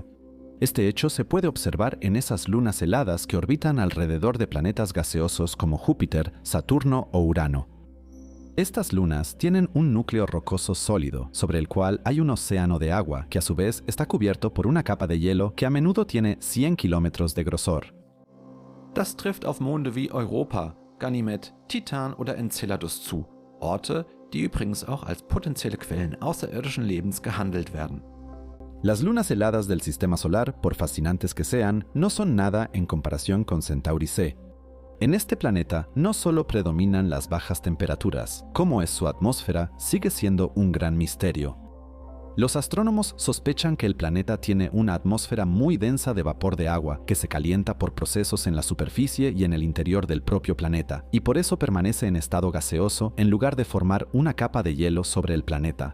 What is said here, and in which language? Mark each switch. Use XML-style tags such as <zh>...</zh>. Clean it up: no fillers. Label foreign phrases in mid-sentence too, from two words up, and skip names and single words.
<es>Este hecho se puede observar en esas lunas heladas que orbitan alrededor de planetas gaseosos como Júpiter, Saturno o Urano. Estas lunas tienen un núcleo rocoso sólido, sobre el cual hay un océano de agua que a su vez está cubierto por una capa de hielo que a menudo tiene 100 kilómetros de grosor.</es> <de>Das trifft auf Monde wie Europa, Ganymed, Titan oder Enceladus zu, Orte, die übrigens auch als potenzielle Quellen außerirdischen Lebens gehandelt werden.</de> <es>Las lunas heladas del sistema solar, por fascinantes que sean, no son nada en comparación con Centauri C. En este planeta no solo predominan las bajas temperaturas, como es su atmósfera, sigue siendo un gran misterio. Los astrónomos sospechan que el planeta tiene una atmósfera muy densa de vapor de agua que se calienta por procesos en la superficie y en el interior del propio planeta, y por eso permanece en estado gaseoso en lugar de formar una capa de hielo sobre el planeta.</es>